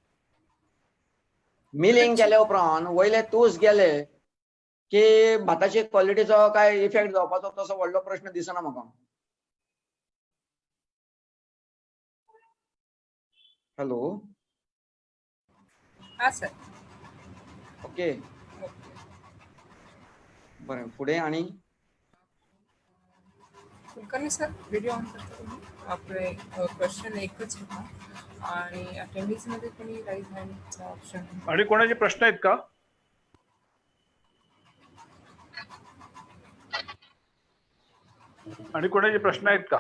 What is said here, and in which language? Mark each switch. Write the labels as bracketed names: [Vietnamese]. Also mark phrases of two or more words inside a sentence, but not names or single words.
[Konkani] मिलिंग केल्या उपरांत वयले तूस गेले की भाताची क्वॉलिटीचो काय इफेक्ट जावपाचो तसो व्हडलो प्रश्न दिसना म्हाका. हॅलो. हा सर. ओके बरें. फुडें आणि [Marathi] कुलकर्णी सर [English] video on [Marathi] करता तुम्ही? आपले क्वेश्चन एकच होता आणि अटेंडन्स मध्ये कोणी राईज हँडचा ऑप्शन. आणि कोणाचे प्रश्न आहेत का? आणि कोणाचे प्रश्न आहेत का?